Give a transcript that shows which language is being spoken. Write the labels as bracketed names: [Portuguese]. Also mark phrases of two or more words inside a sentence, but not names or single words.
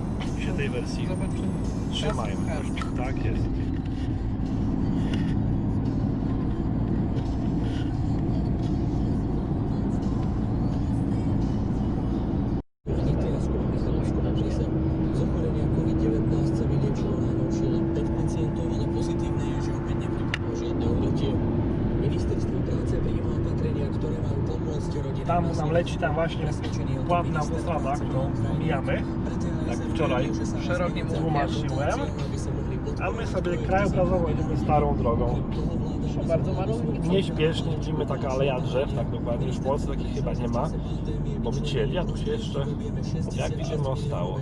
[Polish] Się tej wersji Zobaczymy. trzymajmy. Tak jest. [Slovak] Z ochorenia COVID-19 sa vyliečilo najnovšie len 5 pacientov, ale pozitívne je, že opäť nepripadlo žiadne úmrtie. Ministerstvo práce prijíma opatrenia, ktoré majú pomôcť rodinám. [Polish] Tam nam leci tam właśnie ładna autostrada, którą mijamy, jak wczoraj Szerokim tłumaczyłem, a my sobie krajobrazowo jedziemy starą drogą. Bardzo malutki. Nieśpiesznie widzimy taka aleja drzew, tak dokładnie, już w Polsce takich chyba nie ma, bo wycięli, a tu się jeszcze, jak widzimy, ostało.